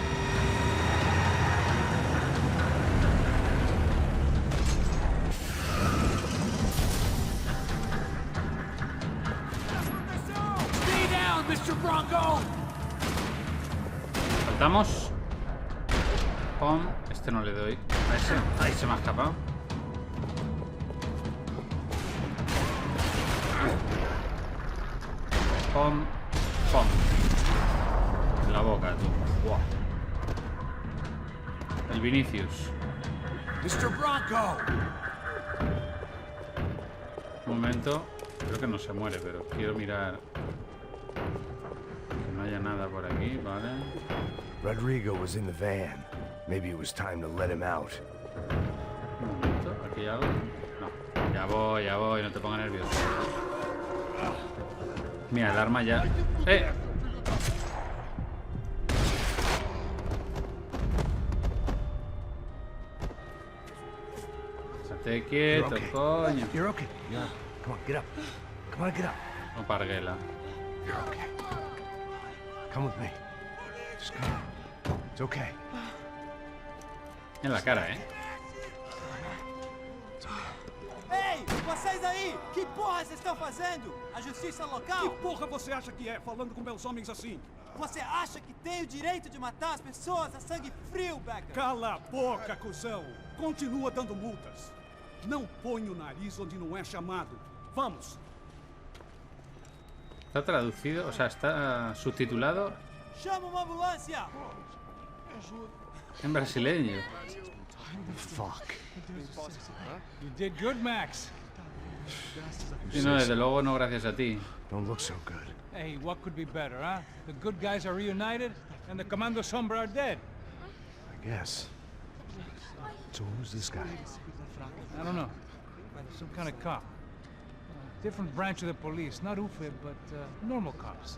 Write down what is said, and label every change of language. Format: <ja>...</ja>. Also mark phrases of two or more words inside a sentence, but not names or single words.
<en>Stay down, Mr. Bronco!</en> <es>Saltamos. Pom. Este no le doy. A ese. Ahí se me ha escapado. Pom. Pom. En la boca, tú. Wow. El Vinicius. Mr. Bronco! Un momento. Creo que no se muere, pero quiero mirar que no haya nada por aquí, ¿vale?</es> <en>Rodrigo was in the van. Maybe it was time to let him out.</en> <es>Un momento, ¿aquí hay algo? No. Ya voy, no te pongas nervioso. Mira, el arma ya... ¡Eh! Estate quieto, coño.</es> <en>You're okay. Yeah. Come on, get up. Come on, get up.</en> <es>No parguela.</es> <en>You're okay. Come with me. Just come. It's okay.</en> <es>En la cara, ¿eh?</es> <pt>Ei, vocês aí! Que porra vocês estão fazendo? A justiça Que local? porra você acha que é, falando com meus homens assim? Você acha que tem o direito de matar as pessoas a sangue frio, Becker? Cala a boca, cuzão! Continua dando multas. Não põe o nariz onde não é chamado. Vamos!</pt> <es>Está traducido, o sea, está subtitulado.</es> <pt>Chama uma ambulância!</pt> <es>En brasileño.</es> <en>Fuck. You did good, Max.</en> <es>Y no, desde luego no gracias a ti.</es> <en>Don't look so good. Hey, what could be better, huh? The good guys are reunited, and the Commando Sombra are dead. I guess. So who's this guy? I don't know. Some kind of cop. Different branch of the police. Not UFE, but normal cops.</en>